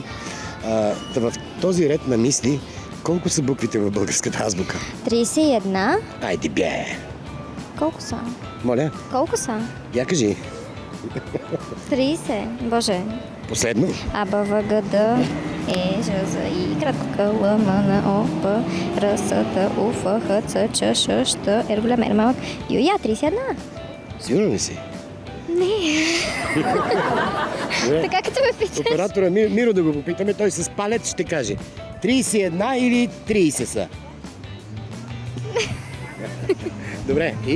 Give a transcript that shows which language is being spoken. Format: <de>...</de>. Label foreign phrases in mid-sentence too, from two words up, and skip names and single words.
<bg>В този ред на мисли, колко са буквите в българската азбука? 31. Айде бе! Колко са? Моля, Колко са? я кажи. 30. Боже. Последно. А, Б, В, Г, Д, Е, Ж, З, И, кратко К, Л, М, Н, О, П, Р, С, Т, У, Ф, Х, Ц, Ч, Ш, Щ, Р, голям, Р, малък, Ю, Я, 31. Сигурно ли си? Не. Добре. Така като ме питаш. Оператора Миро да го попитаме, той с палец ще каже 31 или 30 са. Добре, и?</bg>